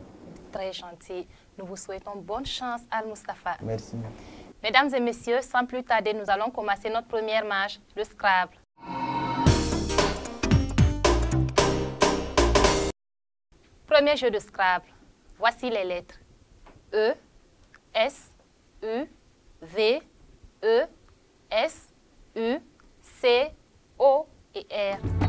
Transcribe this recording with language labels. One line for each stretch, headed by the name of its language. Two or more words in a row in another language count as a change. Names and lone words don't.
French: Très gentil. Nous vous souhaitons bonne chance, Al-Mustafa. Merci. Mesdames et messieurs, sans plus tarder, nous allons commencer notre première marche, le Scrabble. Premier jeu de Scrabble. Voici les lettres. E, S, U, V, E, S, U, C, O et R.